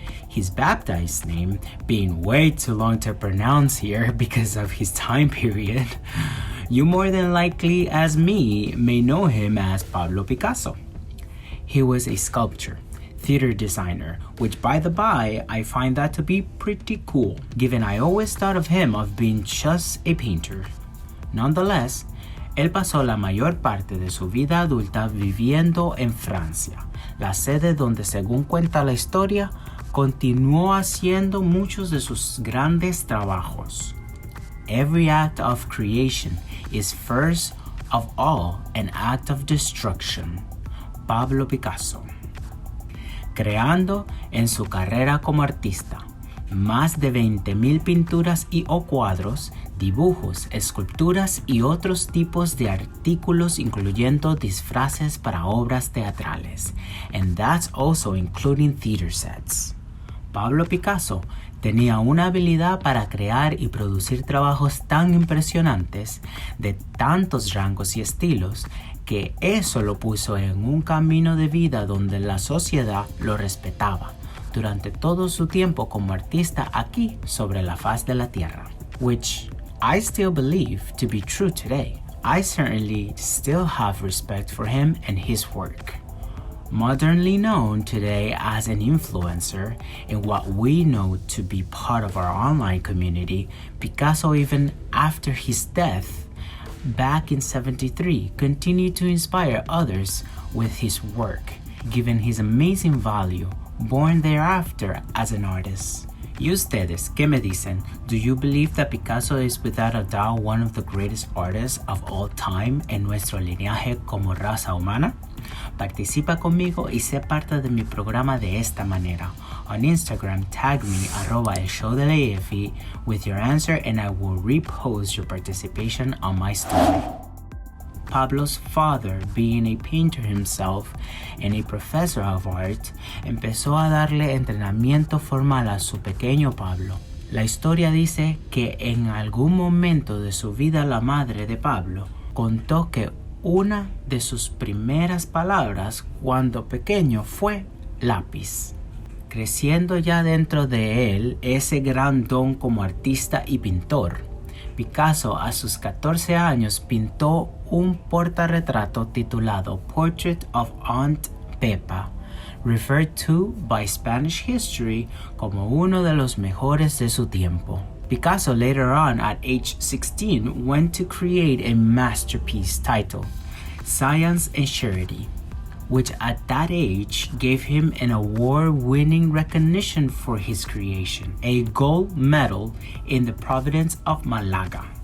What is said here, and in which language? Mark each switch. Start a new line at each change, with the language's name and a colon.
English: His baptized name, being way too long to pronounce here because of his time period, you more than likely as me may know him as Pablo Picasso. He was a sculptor, theater designer, which by the by, I find that to be pretty cool, given I always thought of him of being just a painter. Nonetheless,
Spanish: él pasó la mayor parte de su vida adulta viviendo en Francia, la sede donde, según cuenta la historia, continuó haciendo muchos de sus grandes trabajos.
English: Every act of creation is first of all an act of destruction. Pablo Picasso.
Spanish: Creando en su carrera como artista más de 20,000 pinturas y o cuadros, dibujos, esculturas y otros tipos de artículos, incluyendo disfraces para obras teatrales,
English: and that's also including theater sets.
Spanish: Pablo Picasso tenía una habilidad para crear y producir trabajos tan impresionantes de tantos rangos y estilos que eso lo puso en un camino de vida donde la sociedad lo respetaba durante todo su tiempo como artista aquí sobre la faz de la tierra,
English: which I still believe to be true today. I certainly still have respect for him and his work. Modernly known today as an influencer in what we know to be part of our online community, Picasso, even after his death back in 73, continued to inspire others with his work, given his amazing value, born thereafter as an artist.
Spanish: ¿Y ustedes qué me dicen?
English: Do you believe that Picasso is without a doubt one of the greatest artists of all time
Spanish: en nuestro lineaje como raza humana? Participa conmigo y sé parte de mi programa de esta manera.
English: On Instagram, tag me @elshowdelejefy with your answer and I will repost your participation on my story. Pablo's father, being a painter himself and a professor of art,
Spanish: empezó a darle entrenamiento formal a su pequeño Pablo. La historia dice que en algún momento de su vida la madre de Pablo contó que una de sus primeras palabras cuando pequeño fue lápiz, creciendo ya dentro de él ese gran don como artista y pintor. Picasso a sus 14 años pintó un portarretrato titulado Portrait of Aunt Pepa,
English: referred to by Spanish history
Spanish: como uno de los mejores de su tiempo.
English: Picasso later on at age 16 went to create a masterpiece titled Science and Charity, which at that age gave him an award-winning recognition for his creation, a gold medal in the province of Malaga.